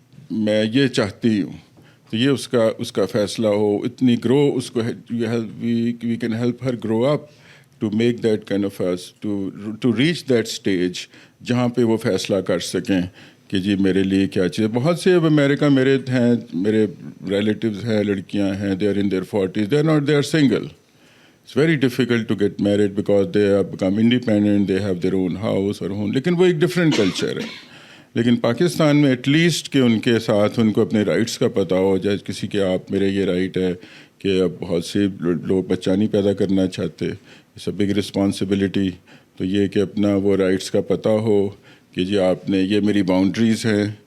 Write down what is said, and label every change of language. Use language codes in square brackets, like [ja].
[ur] میں یہ چاہتی ہوں, تو یہ اس کا فیصلہ ہو, اتنی گرو اس کو [en] we can help her grow up to make that kind of to reach that stage [ur] جہاں پہ وہ فیصلہ کر سکیں کہ جی میرے لیے کیا چیز. بہت سے اب امریکہ میرے ریلیٹیوز ہیں, لڑکیاں ہیں, [en] They are in their 40s, they are single. It's very difficult to get married because they have become independent, they have their own house or home. [ur] لیکن وہ ایک ڈفرینٹ کلچر ہے. لیکن پاکستان میں ایٹ لیسٹ کہ ان کے ساتھ ان کو اپنے رائٹس کا پتہ ہو جائے, کسی کے آپ میرے یہ رائٹ ہے کہ اب بہت سے لوگ بچہ نہیں پیدا کرنا چاہتے, [en] It's a big responsibility. [ur] تو یہ کہ اپنا وہ رائٹس کا پتہ ہو کہ جی آپ نے یہ میری باؤنڈریز ہیں,